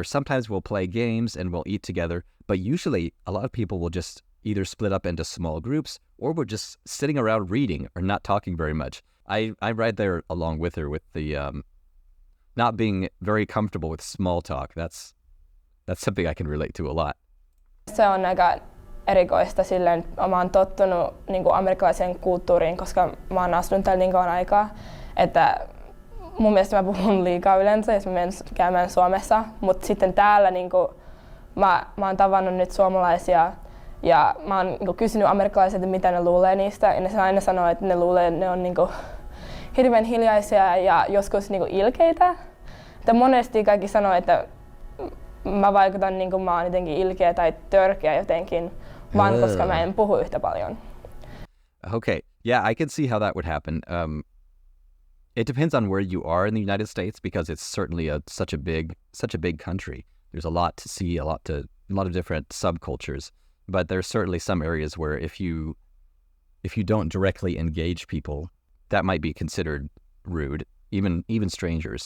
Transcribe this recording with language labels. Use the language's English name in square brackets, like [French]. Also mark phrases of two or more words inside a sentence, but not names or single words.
[English] Sometimes we'll play games and we'll eat together. But usually a lot of people will just either split up into small groups or we're just sitting around reading or not talking very much. I'm right there along with her with the not being very comfortable with small talk. That's something I can relate to a lot. [Finnish] Se on aika erikoista silleen, että mä oon tottunut amerikkalaiseen kulttuuriin, koska mä oon asunut täällä niin kauan aikaa, että mun mielestä mä puhun liikaa yleensä, jos mä menen käymään Suomessa, mutta sitten täällä mä oon tavannut nyt suomalaisia ja mä oon kysynyt amerikkalaisilta, mitä ne luulee niistä, ja ne aina sanoo, että ne luulee, että ne on hirveän hiljaisia ja joskus ilkeitä. Että monesti kaikki sanoo, että mä vaikutan niin kuin mä oon jotenkin ilkeä tai törkeä jotenkin, vaan koska mä en puhu yhtä paljon. [English] Okay, yeah, I can see how that would happen. It depends on where you are in the United States because it's certainly such a big country. There's a lot to see, a lot of different subcultures, but there's certainly some areas where if you don't directly engage people, that might be considered rude, even strangers.